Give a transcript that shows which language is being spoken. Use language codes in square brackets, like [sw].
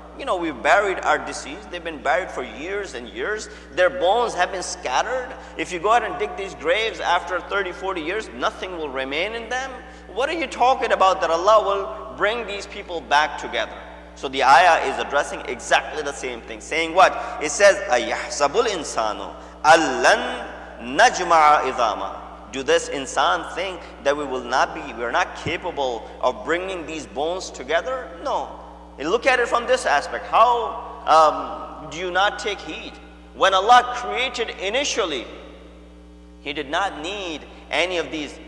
[en] We've buried our deceased. They've been buried for years and years. Their bones have been scattered. If you go out and dig these graves after 30, 40 years, nothing will remain in them. What are you talking about that Allah will bring these people back together? So the ayah is addressing exactly the same thing. Saying what? It says, [ar] أَيَحْسَبُ الْإِنسَانُ أَلَّن نَجْمَعَ إِذَامًا. [en] Do this insan think that we're not capable of bringing these bones together? No. And look at it from this aspect. How do you not take heed? When Allah created initially, He did not need any of these.